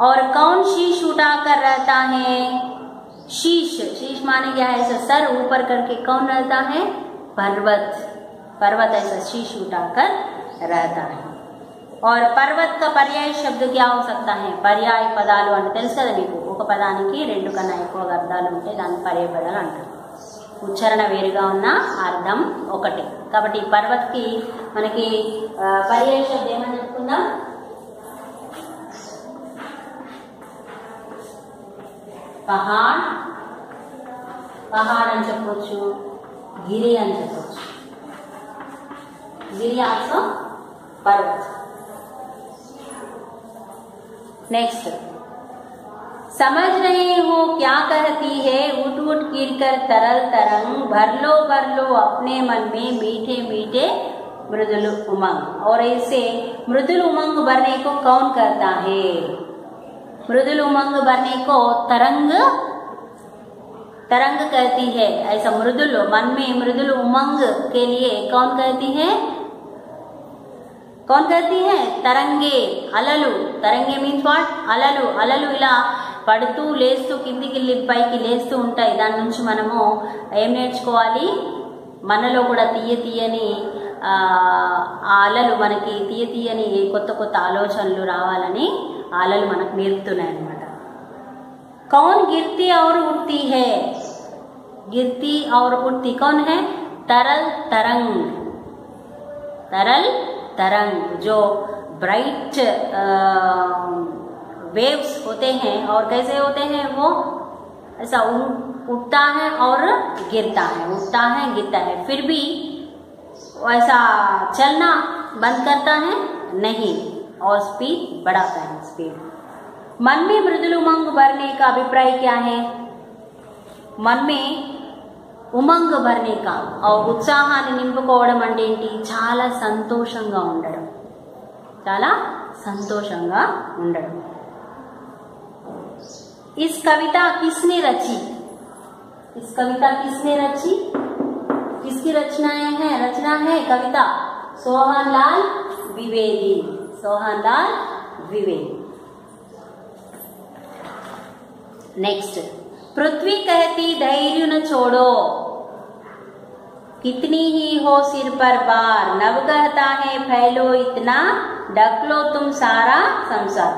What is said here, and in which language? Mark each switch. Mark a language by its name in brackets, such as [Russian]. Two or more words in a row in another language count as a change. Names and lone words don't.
[Hindi] और कौन शीश उठाकर रहता है? शीश, शीश माने क्या है? ऐसा सर ऊपर करके कौन रहता है? पर्वत, पर्वत ऐसा शीश उठाकर रहता है। और पर्वत का पर्याय शब्द क्या हो सकता है? [Telugu] पर्याय పదాలు అంటే తెలుసు కదా మీకు, ఒక పదానికి రెండు కన్నా ఎక్కువ అర్థాలు ఉంటే దాన్ని పర్యాయ పదాలు అంటారు. ఉచ్చారణ వేరుగా ఉన్న అర్థం ఒకటే. కాబట్టి పర్వత్కి మనకి పర్యాయ శబ్దం ఏమని చెప్పుకుందాం? పహాడ్, పహాడ్ అని చెప్పొచ్చు, గిరి అని చెప్పొచ్చు. గిరి ఆల్సో పర్వత్. [Hindi] नेक्स्ट, समझ रहे हो क्या कहती है? उठ उठ गिर कर तरल तरंग, भर लो अपने मन में मीठे मीठे मृदुल उमंग. और ऐसे मृदुल उमंग भरने को कौन कहता है? मृदुल उमंग भरने को तरंग, तरंग कहती है. ऐसा मृदुल मन में मृदुल उमंग के लिए कौन कहती है? कौन कहती है? [Telugu] తరంగే, అలలు. తరంగే [English] means what? [Telugu] అలలు. అలలు ఇలా పడుతూ లేస్తూ కిందికి పైకి లేస్తూ ఉంటాయి. దాని నుంచి మనము ఏం నేర్చుకోవాలి? మనలో కూడా తీయని ఆ అలలు, మనకి తీయని కొత్త కొత్త ఆలోచనలు రావాలని అలలు మనకు నేర్పుతున్నాయి అన్నమాట. [Hindi] कौन गिरती और उठती है? गिरती और उठती कौन है? तरल तरंग. तरल तरंग जो [English] bright waves [Hindi] होते हैं और कैसे होते हैं वो? ऐसा उठता है और गिरता है, उठता है गिरता है, फिर भी ऐसा चलना बंद करता है नहीं और स्पीड बढ़ाता है, स्पीड. मन में मृदुल उमंग भरने का अभिप्राय क्या है? मन में उमंग भरने का [Telugu] ఉత్సాహాన్ని నింపుకోవడం అంటే ఏంటి? చాలా సంతోషంగా ఉండడం, చాలా సంతోషంగా ఉండడం. [Hindi] इस कविता किसने रची? इस कविता किसने रची? किसकी रचनाएं हैं? रचना है कविता सोहनलाल द्विवेदी. सोहनलाल द्विवेदी. नेक्स्ट, पृथ्वी कहती धैर्य न छोड़ो, कितनी ही हो सिर पर बार, नभ कहता है फैलो इतना, ढक लो तुम सारा संसार.